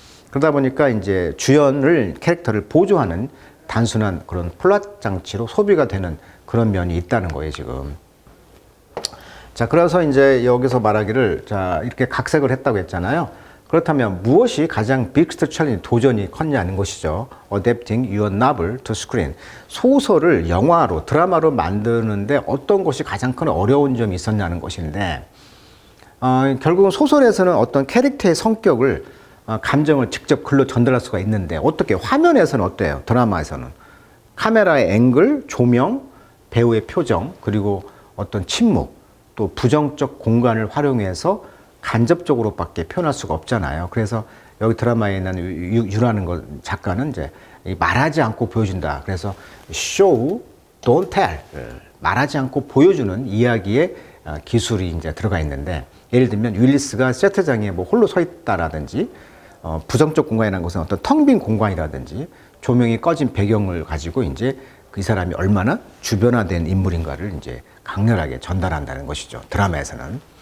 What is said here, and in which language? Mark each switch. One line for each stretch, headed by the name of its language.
Korean: 그러다 보니까 이제 주연을, 캐릭터를 보조하는 단순한 그런 플랫 장치로 소비가 되는 그런 면이 있다는 거예요, 지금. 자, 그래서 이제 여기서 말하기를, 자, 이렇게 각색을 했다고 했잖아요. 그렇다면 무엇이 가장 빅스트 챌린지, 도전이 컸냐는 것이죠.
English: Adapting your novel to screen.
Korean: 소설을 영화로, 드라마로 만드는데 어떤 것이 가장 큰 어려운 점이 있었냐는 것인데, 결국은 소설에서는 어떤 캐릭터의 성격을, 감정을 직접 글로 전달할 수가 있는데, 어떻게, 화면에서는 어때요? 드라마에서는. 카메라의 앵글, 조명, 배우의 표정, 그리고 어떤 침묵, 또 부정적 공간을 활용해서 간접적으로밖에 표현할 수가 없잖아요. 그래서 여기 드라마에 있는 유라는 작가는 이제 말하지 않고 보여준다.
English: 그래서 show, don't tell.
Korean: 말하지 않고 보여주는 이야기의 기술이 이제 들어가 있는데, 예를 들면 윌리스가 세트장에 뭐 홀로 서 있다라든지, 부정적 공간이라는 것은 어떤 텅 빈 공간이라든지, 조명이 꺼진 배경을 가지고 이제 이 사람이 얼마나 주변화된 인물인가를 이제 강렬하게 전달한다는 것이죠. 드라마에서는.